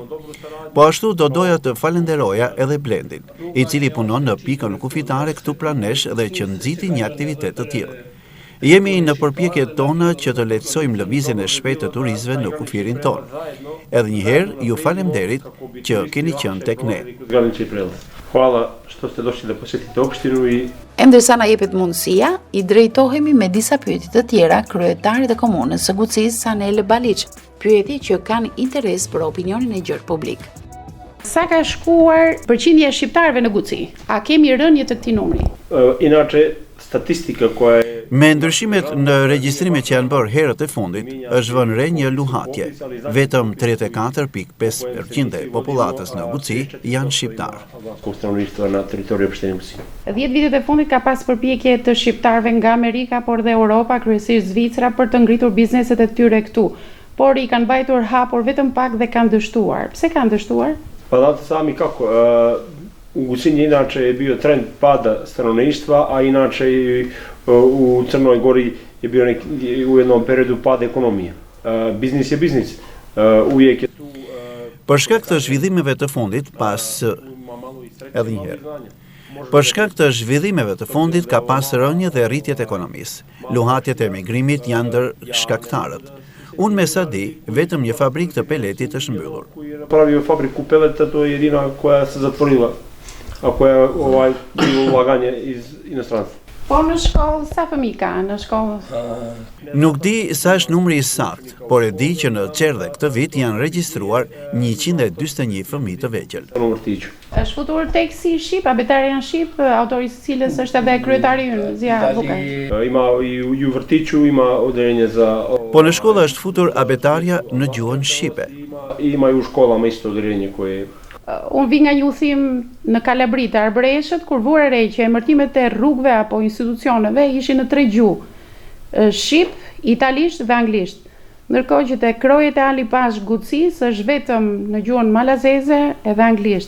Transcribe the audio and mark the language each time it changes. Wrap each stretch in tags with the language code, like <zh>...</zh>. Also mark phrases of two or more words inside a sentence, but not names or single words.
<sq>Po ashtu do doja të falenderoja edhe Blendin, i cili punon në pikën kufitare këtu pranë nesh dhe që nxiti një aktivitet të tillë. Jemi në përpjekjet tona që të lehtësojmë lëvizjen e shpejtë të turistëve në kufirin ton. Edhe një herë ju falemnderit që keni qenë tek ne.</sq> <sr>Hvala što ste došli da posjetite opštinu i</sr> <sq>Ndërsa na jepet mundësia, i drejtohemi me disa pyetje të tjera kryetarit të komunës së Gucisë, Sanel Baliç, pyetje që kanë interes për opinionin e gjerë publik. Sa ka shkuar përqindja e shqiptarëve në Guci? A kemi rënje të këtij numri?</sq> <sr>inače statistika koja je</sr> <sq>Me ndryshimet në regjistrimet që janë bërë herët e fundit, është vënë re një luhatje. Vetëm 34.5% e popullatës në Guci janë shqiptarë.</sq> <sr>stanovništva na teritoriju opštine Guci.</sr> <sq>10 vitet e fundit ka pas përpjekje të shqiptarëve nga Amerika, por dhe Europa, kryesisht Zvicra, për të ngritur bizneset e tyre këtu. Por i kanë mbajtur hapur vetëm pak dhe kanë dështuar. Pse kanë dështuar?</sq> <sr>Pa znate sami kako, u Gucinji inače je bio trend pada stanovništva, a inače i u Crnoj Gori je bio u jednom periodu pada ekonomije. Biznis je biznis. Uvijek je tu</sr> <sq>Për shkak të zhvillimeve të fundit, Për shkak të zhvillimeve të fundit ka pas rënje dhe rritjet ekonomisë. Luhatjet e emigrimit janë ndër shkaktarët. Unë me sa di, vetëm një fabrikë të peletit është mbyllur.</sq> <sr>napravio fabriku peleta, to je jedina koja se zatvorila, a koja bilo ulaganje iz inostranstva.</sr> <sq>Po në shkollë, sa fëmijë ka në shkollë? Nuk di sa është numri i saktë, por e di që në Qerdhe këtë vit janë regjistruar 141 fëmijë të vegjël. Në vrtiću. Është futur tek si shqip, abetari janë shqip, autori i cilës është edhe kryetari ynë, Zia Vukaj.</sq> <sr>Ima i u vrtiću, ima odeljenje za...</sr> <sq>Po në shkolla është futur abetarja në gjuhën shqipe.</sq> <sr>Ima i u školama isto odeljenje koje...</sr> <sq>Unë vi nga një udhim në Kalabri të Arbreshët, kur vura re që emërtimet e rrugëve apo institucioneve ishin në 3 gjuhë, shqip, italisht dhe anglisht. Ndërkohë që te krojet e Ali Pash Gucis është vetëm në gjuhën malazeze edhe anglisht.</sq>